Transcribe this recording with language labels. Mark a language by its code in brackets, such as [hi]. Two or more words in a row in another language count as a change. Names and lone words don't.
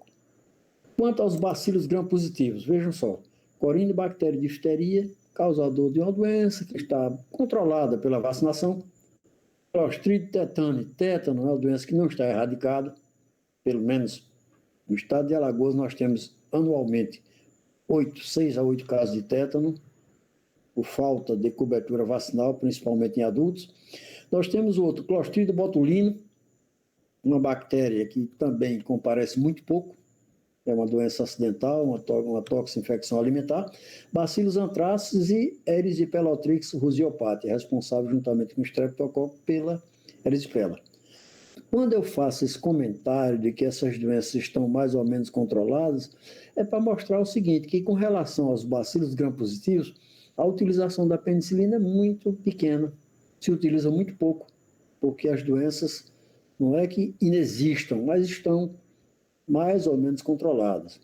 [pt] Quanto aos bacilos gram-positivos, vejam só, Corynebacterium difteria, causador de uma doença que está controlada pela vacinação, Clostridium tetani, tétano é uma doença que não está erradicada, pelo menos no estado de Alagoas nós temos anualmente 6 a 8 casos de tétano, por falta de cobertura vacinal, principalmente em adultos. Nós temos o outro, Clostridium botulinum, uma bactéria que também comparece muito pouco, é uma doença acidental, uma toxinfecção alimentar, Bacillus anthracis e Erisipelatrix ruseopati, responsável juntamente com o Streptococcus pela erisipela. Quando eu faço esse comentário de que essas doenças estão mais ou menos controladas, é para mostrar o seguinte, que com relação aos bacilos gram-positivos, a utilização da penicilina é muito pequena, se utiliza muito pouco, porque as doenças não é que inexistam, mas estão mais ou menos controladas.